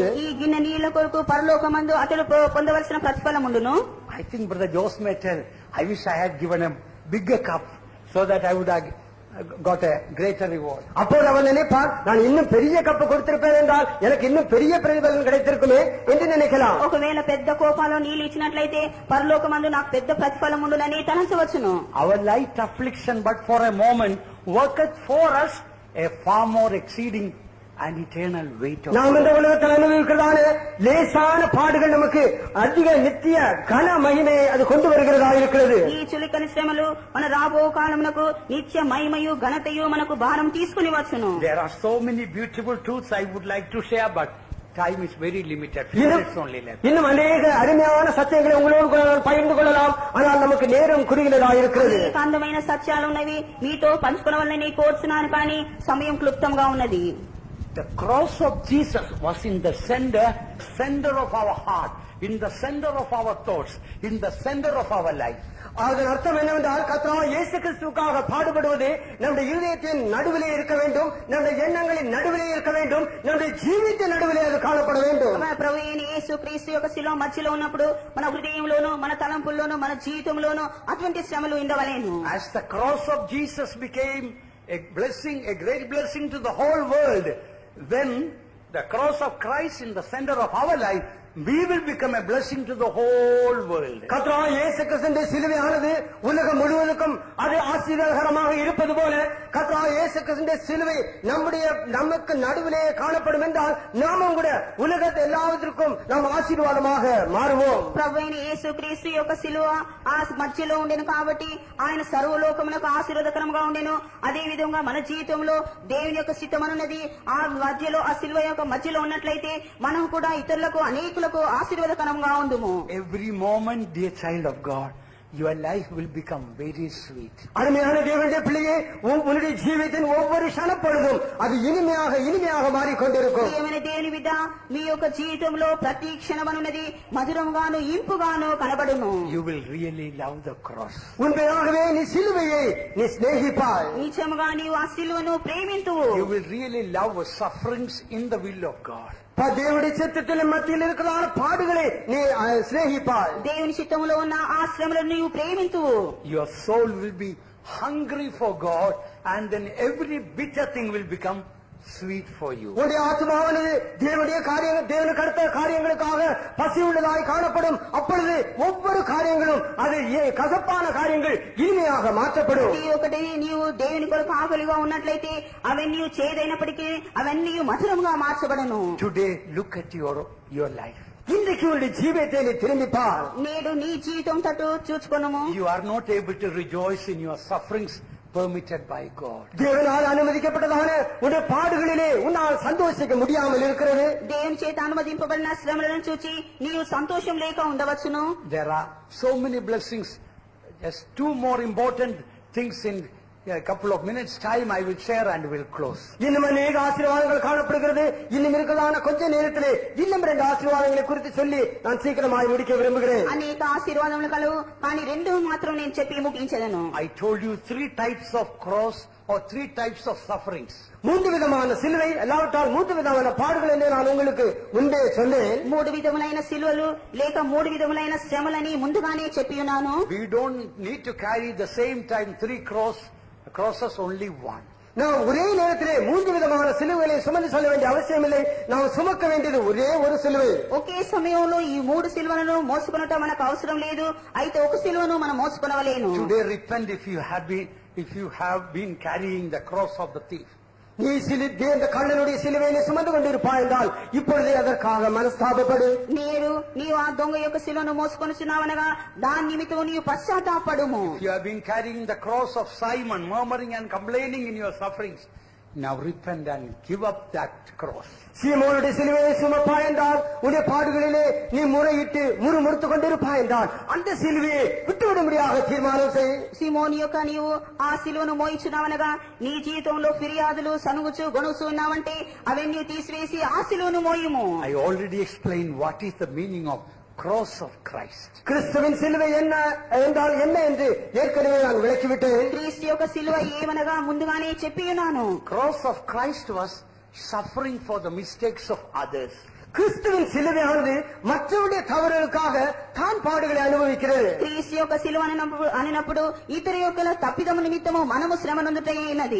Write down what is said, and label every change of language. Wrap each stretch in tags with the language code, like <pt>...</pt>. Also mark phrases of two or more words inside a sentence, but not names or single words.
<te>ఈ గిన్నె నీళ్ల కొరకు పరలోకమందు అతడు పొందవలసిన ప్రతిఫలం ఉండును.</te> <en>I think Brother Jose may tell, I wish I had given a bigger cup so that I would have got a greater reward.</en> <ta>அப்போது அவன் நினைப்பான், நான் இன்னும் பெரிய கப்பு கொடுத்திருப்பேன் என்றால் எனக்கு இன்னும் பெரிய பிரதிபலன் கிடைத்திருக்குமே என்று நினைக்கலாம்.</ta> <te>ఒకవేళ పెద్ద కోపాలో నీళ్లు ఇచ్చినట్లయితే పరలోకమందు నాకు పెద్ద ప్రతిఫలం ఉండునని తలంచవచ్చును.</te> <en>Our light affliction but for a moment worketh for us a far more exceeding and eternal weight of</en> <ta>நாம் இந்த உலகத்தில் அனுபவிக்கிறதான லேசான பாடுகள் நமக்கு அதிக நித்திய கன மகிமையை அது கொண்டு வருகிறதா இருக்கிறது.</ta> <te>ఈ చులికని శ్రమలు మన రాబో కాలమునకు నిత్య మహిమయు ఘనతయు మనకు భారం తీసుకుని వచ్చును.</te> <en>There are so many beautiful truths I would like to share, but time is very limited. Few minutes only left.</en> <ta>இன்னும் அநேக அருமையான சத்தியங்களை உங்களோடு கூட பகிர்ந்து கொள்ளலாம், ஆனால் நமக்கு நேரம் குறுகினதா இருக்கிறது.</ta> <te>అందమైన సత్యాలు ఉన్నవి మీతో పంచుకోవాలని కోరుచున్నాను, కానీ సమయం క్లుప్తంగా ఉన్నది.</te> <en>The cross of Jesus was in the center of our heart, in the center of our thoughts, in the center of our life.</en> <ta>அதன் அர்த்தம் என்னவென்றால் கர்த்தராகிய இயேசு கிறிஸ்துவுக்காக பாடுபடுவது நம்முடைய இருதயத்தின் நடுவிலே இருக்க வேண்டும், நம்முடைய எண்ணங்களின் நடுவிலே இருக்க வேண்டும், நம்முடைய ஜீவித்தின் நடுவிலே அது காணப்பட வேண்டும்.</ta> <te>మన ప్రభు అయిన యేసు క్రీస్తు యొక్క శిలువ మధ్యలో ఉన్నప్పుడు మన హృదయంలోను మన తలంపుల్లోను మన జీవితంలోను అటువంటి శ్రమలు ఉండవలేను.</te> <en>As the cross of Jesus became a blessing, a great blessing to the whole world, then the cross of Christ in the center of our life, we will become a blessing to the whole world.</en> <ta>கர்த்தராகிய இயேசு கிறிஸ்துவின் சிலுவையானது உலகம் முழுவதுக்கும் அது ஆசீர்வாதகரமாக இருப்பது போல கர்த்தராகிய இயேசு கிறிஸ்துவின் சிலுவை நமக்கு நடுவிலே காணப்படும் என்றால் நாமும் கூட உலகத்தை எல்லாவற்றிற்கும் நாம் ஆசீர்வாதமாக மாறுவோம்.</ta> <te>ప్రభు అయిన యేసు క్రీస్తు యొక్క శిలువ ఆ మధ్యలో ఉండెను కాబట్టి ఆయన సర్వలోకమునకు ఆశీర్వాదకరంగా ఉండెను. అదే విధంగా మన జీవితంలో దేవుని యొక్క చిత్తమనున్నది ఆ మధ్యలో ఆ శిలువ యొక్క మధ్యలో ఉన్నట్లయితే మనం కూడా ఇతరులకు అనేకులకు ఆశీర్వాదకరంగా ఉందుము.</te> <en>Every moment, dear child of God, your life will become very sweet.</en> <ta>அருமையான தேவனுடைய பிள்ளையே, உன்னுடைய ஜீவித்தின் ஒவ்வொரு க்ஷணப்பொழுதும் அது இனிமையாக மாறிக்கொண்டிருக்கும்.</ta> <te>ప్రియమైన దేవుని బిడ్డ, మీ యొక్క జీవితంలో ప్రతి క్షణమనున్నది మధురంగాను ఇంపుగాను కనబడును.</te> <en>You will really love the cross.</en> <ta>உண்மையாகவே நீ சிலுவையை நீ சிநேகிப்பாய்.</ta> <te>నిజముగా నీవు ఆ శిలువను ప్రేమింతువు.</te> <en>You will really love sufferings in the will of God.</en> <ta>தேவனுடைய சித்தத்தின் மத்தியில் இருக்கிற பாடுகளை நீ சிநேகிப்பாய்.</ta> <te>దేవుని చిత్తములో ఉన్న ఆ శ్రమలను నీవు ప్రేమింతువు.</te> <en>Your soul will be hungry for God, and then every bitter thing will become sweet for you.</en> <ta>உன்னுடைய ஆத்மாவானது தேவனுக்கு அடுத்த காரியங்களுக்காக பசி உள்ளதாய் காணப்படும். அப்பொழுது ஒவ்வொரு காரியங்களும் அது கசப்பான காரியங்கள் இனிமையாக மாற்றப்படும்.</ta> <te>ఒకటి నీవు దేవుని కొరకు ఆకలిగా ఉన్నట్లయితే అవన్నీ చేదైనప్పటికీ అవన్నీ మధురంగా మార్చబడను.</te> <en>Today, look at your life.</en> <ta>இன்றைக்கு உன்னுடைய ஜீவியத்தை நீ திரும்பி பார்.</ta> <te>నేడు నీ జీవితం తట్టు చూచుకొనుము.</te> <en>You are not able to rejoice in your sufferings permitted by God.</en> <ta>தேவனால் அனுமதிக்கப்பட்டதான உன்னுடைய பாடுகளிலே உன்னால் சந்தோஷிக்க முடியாமல் இருக்கிறது.</ta> <te>దేవుని చేత అనుమతింపబడిన శ్రమలను చూచి నీవు సంతోషం లేక ఉండవచ్చును.</te> <en>There are so many blessings. Just two more important things in a couple of minutes time I will share and will close.</en> <ta>இன்னும் அநேக ஆசீர்வாதங்கள் காணப்படுகிறது. இன்னும் இருக்கிறதான கொஞ்ச நேரத்திலே இன்னும் 2 ஆசீர்வாதங்களை குறித்து சொல்லி நான் சீக்கிரமாய் முடிக்க விரும்புகிறேன்.</ta> <te>అనేక ఆశీర్వాదములు కలవు, కానీ 2 మాత్రం నేను చెప్పి ముగించెదను.</te> <en>I told you 3 types of cross or 3 types of sufferings.</en> <ta>3 விதமான சிலுவை, அல்லாவிட்டால் 3 விதமான பாடுகள் என்று நான் உங்களுக்கு முன்பே சொன்னேன்.</ta> <te>3 విధములైన సిలువలు లేక 3 విధములైన శ్రమలని ముందుగానే చెప్పి ఉన్నాను.</te> <en>We don't need to carry the same time 3 crosses, only one.</en> <ta>நாம் ஒரே நேரத்திலே 3 விதமான சிலுவைகளை சுமந்து செல்ல வேண்டிய அவசியம் இல்லை. நாம் சுமக்க வேண்டியது ஒரே ஒரு சிலுவை.</ta> <te>ఒకే సమయంలో ఈ 3 సిలువలను మోసుకొనటం మనకు అవసరం లేదు. అయితే ఒక సిలువను మనం మోసుకొనవలేను.</te> <en>Today repent if you have been carrying the cross of the thief.</en> <ta>நீ இந்த கள்ளனுடைய சிலுவையை சுமந்து கொண்டிருப்பாய் என்றால் இப்பொழுதே அதற்காக மனஸ்தாபப்படு.</ta> <te>నీవు ఆ దొంగ యొక్క శిలువను మోసుకొనుచున్నావనగా దాని నిమిత్తం నీవు పశ్చాత్తాపడుము.</te> <en>You have been carrying the cross of Simon, murmuring and complaining in your sufferings. Now repent and give up that cross.</en> <ta>சீமோனுடைய சிலுவையை சுமப்பா என்றால் உன்னுடைய பாடுகளிலே நீ முறையிட்டு முறுமுறுத்துக் கொண்டிருப்பா என்றால் அந்த சிலுவையை விட்டுவிடும்படியாக தீர்மானம் செய்.</ta> <te>సిమోని యొక్క నీవు ఆ సిలువను మోయించున్నావనగా నీ జీవితంలో ఫిర్యాదులు సనుగుచు గొనుసు ఉన్నావంటే అవన్నీ తీసివేసి ఆ సిలువను మోయుము.</te> <en>I already explained what is the meaning of cross of Christ.</en> <ta>கிறிஸ்துவின் சிலுவை என்ன என்றால் என்ன என்று ஏற்கனவே நான் விளக்கிவிட்டேன்.</ta> <te>క్రీస్తు యొక్క సిలువ ఏమనగా ముందుగానే చెప్పి ఉన్నాను.</te> <en>Cross of Christ was suffering for the mistakes of others.</en> <ta>கிறிஸ்துவின் சிலுவையானது மற்றவருடைய தவறுகளுக்காக தான் பாடுகளை அனுபவிக்கிறது.</ta> <te>క్రీస్తు యొక్క సిలువ అనినప్పుడు ఇతరు యొక్క తప్పిదము నిమిత్తము మనము శ్రమ నొందుటైనది.</te>